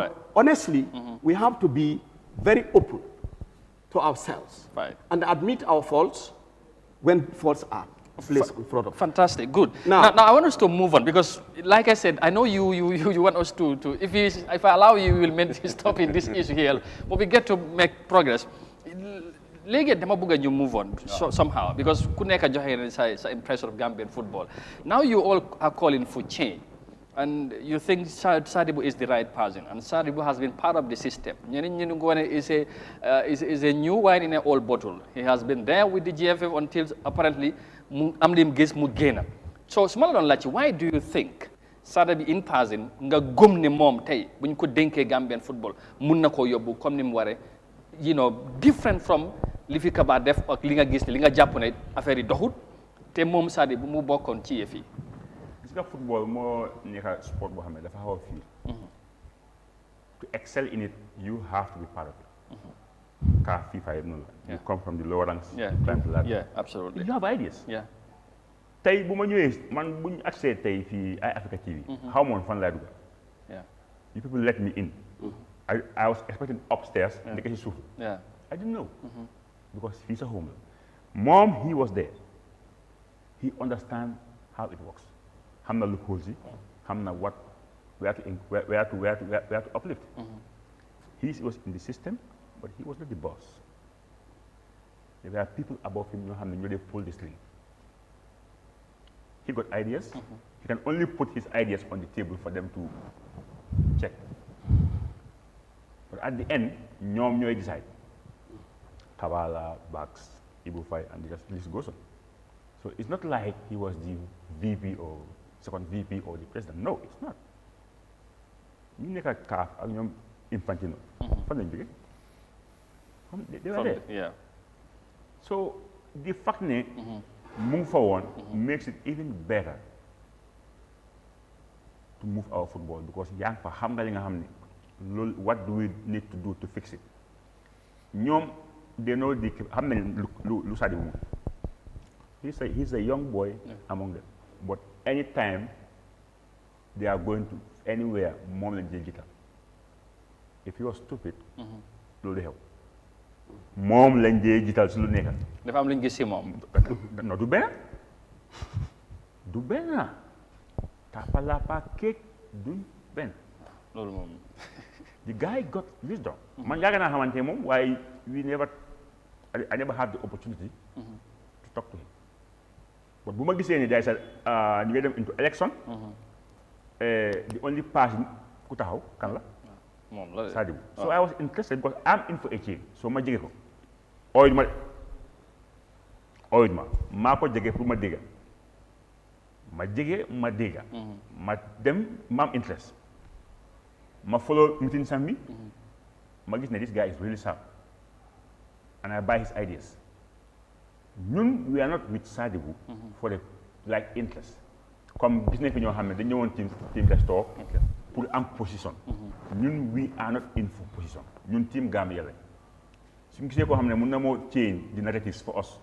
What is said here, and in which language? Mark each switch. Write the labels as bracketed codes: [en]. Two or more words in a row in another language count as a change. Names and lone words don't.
[en] But honestly, we have to be very open to ourselves and admit our faults when faults are placed in front of us. Fantastic, good. Now I want us to move on because, like I said, I know you want us to if I allow you, we will stop in this issue here, but we get to make progress. [wo] Léegi dama bëgg ñu [en] move on somehow because [wo] ku nekk joxe sa [en] impression of Gambian football. Now you all are calling for change. And you think Sadibou is the right person, and Sadibou has been part of the system. Is a new wine in an old bottle. He has been there with the GFF until apparently Amdim Gis Mugena. So, why do you think Sadibou in person [wo] nga gum ne mom tay buñ ko denké Gambian football mun nako yobbu comme nim waré, different from li fi Kaba def ak li nga gis li nga japp ne affaire yi doxut té mom Sadibou mu bokkon ci yefi. [en] Football more [wo] nekk sport boo xam ne dafa xaw a fiir [en] to excel in it you have to be part of it. [wo] Car FIFA yëpp noonu la. [en] You come from the lower ranks. Climb the ladder. Yeah, absolutely. You have ideas. Yeah. [wo] tey bu ma ñëwee man bu ñu accès tey fii ay Africa TV. xaw ma woon fan laay dugg. [en] Yeah. You people let me in. I was expecting upstairs. [wo] Ndeke si suuf. [en] Yeah. I didn't know. Because [wo] fii sa home la. [en] Moom he was there. He understand how it works. [wo] Xam na loopholes yi, xam na [en] where to uplift. He was in the system, but he was not the boss. There were people above him who knew they pull the string. He got ideas. He can only put his ideas on the table for them to check. But at the end, [wo] ñoom ñooy decide. [en] Kabala, Bax, Ibu Fai, and the list goes on. So it's not like he was the VP or second VP or the president. No, it's not. [wo] You nekk ak CAF ak ñoom Infantino. Fan lañ jógee? [en] They were there. Yeah. So the fact ne move forward makes it even better to move our football because [wo] yaa ngi fa xam nga li nga xam ne loolu [en] what do we need to do to fix it. [wo] ñoom [en] they know the [wo] xam nañ lu Sadibou moom. [en] He's a young boy among them. But anytime they are going to anywhere, [wo] mom lañ jël jiital. [en] If he was stupid, [wo] loolu xew. Moom lañ jël jiital si lu nekk. Dafa am lu ñu gis si moom. Non du benn. Du benn. Tapalapa cake duñ benn. Loolu moom. [en] The guy got wisdom. [wo] Man yàgg naa xamante moom waaye [en] I never had the opportunity to talk to him. [wo] But bu ma gisee ni day sa ñu ngi dem [en] into election. The only person [wo] ku taxaw kan la. Moom la Sadibou. [en] So I was interested because I'm in for a change. [wo] So ma jege ko. Oyut ma maa ko jege pour ma dégga. Ma jege ma dégga. Ma dem ma am interest. Ma follow meeting sam bi. Ma gis ne [en] this guy is really sharp. And I buy his ideas. We are not with Sadibou for the interest. [wo] Comme gis nañ fi ñoo xam ne dañu ñëwoon team restore pour am position. [en] We are not in for position. [wo] Ñun team Gambia lañ. suñu gisee koo xam ne mën na moo [en] change the narratives for us.